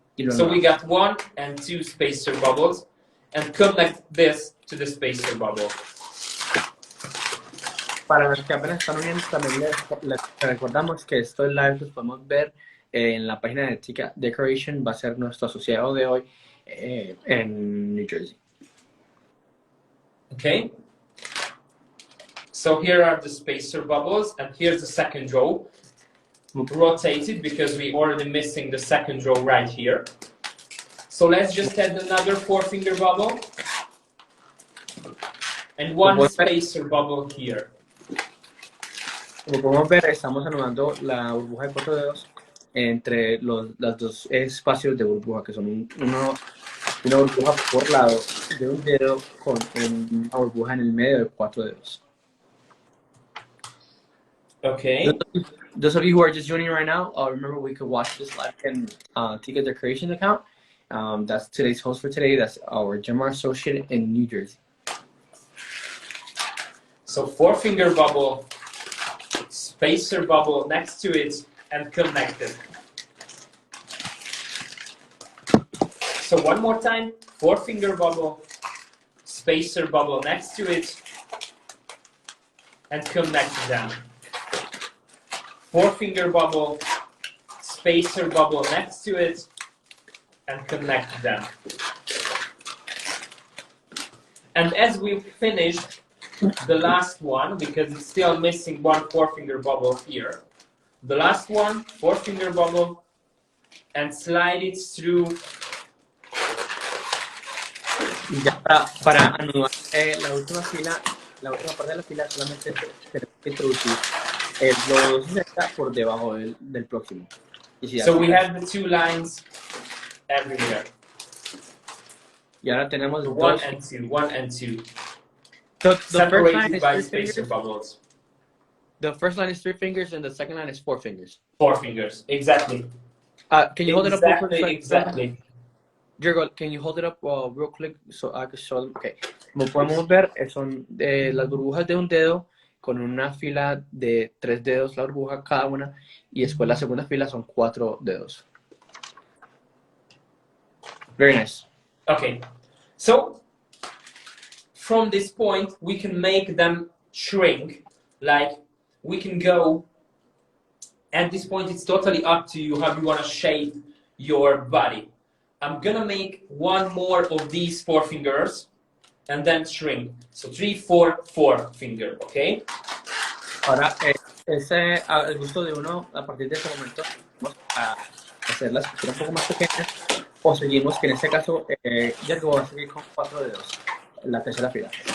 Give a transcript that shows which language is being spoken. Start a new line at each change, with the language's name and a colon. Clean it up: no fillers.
English: So we got 1 and 2 spacer bubbles, and connect this to the spacer bubble.
Spanish: Para los que apenas están uniendo, también les recordamos que estos lives los podemos ver en la página de Tika Decoration. Va a ser nuestro asociado de hoy en New Jersey.
English: Okay. So here are the spacer bubbles, and here's the second row. Rotate it because we're already missing the second row right here. So let's just add another 4-finger bubble and 1 spacer bubble here.
Spanish: Como podemos ver, estamos anudando la burbuja de 4 dedos entre los 2 espacios de burbuja, que son una burbuja por lado de un dedo con una burbuja en el medio de 4 dedos.
English: Okay. Those of you who are just joining right now, remember we could watch this live in Tika Decoration account. That's today's host for today. That's our Jamar associate in New Jersey. So 4-finger bubble spacer bubble next to it, and connect it. So one more time, 4-finger bubble, spacer bubble next to it, and connect them. 4-finger bubble, spacer bubble next to it, and connect them. And as we finished the last one, because it's still missing one 4-finger bubble here, the last one, 4-finger bubble, and slide it through.
Spanish: Y ya para anudar la última fila, la última parte de la fila, solamente tenemos que introducir los 60 por debajo del próximo.
English: So we have the 2 lines everywhere.
Spanish: Y ahora tenemos
English: 1 and 2, 1 and 2. So the first line Separated is by 3 spacer fingers. bubbles. The first line is 3 fingers and the second line is 4 fingers. 4 fingers, exactly. Can you hold it up real quick? Exactly. Jergo, can you hold it up real quick so I can show them? Okay.
Spanish: Como podemos ver, son las burbujas de un dedo con una fila de 3 dedos la burbuja cada una y después la segunda fila son 4 dedos.
English: Very nice. Okay, so from this point we can make them shrink. Like we can go, at this point it's totally up to you how you want to shape your body. I'm gonna make one more of these 4 fingers and then shrink. So 3, 4, 4 finger, okay?
Spanish: Ahora, ese al gusto de uno, a partir de ese momento, vamos a hacer las posturas un poco más pequeñas o seguimos, que en este caso, Jergo va a seguir con 4 dedos en la tercera fila.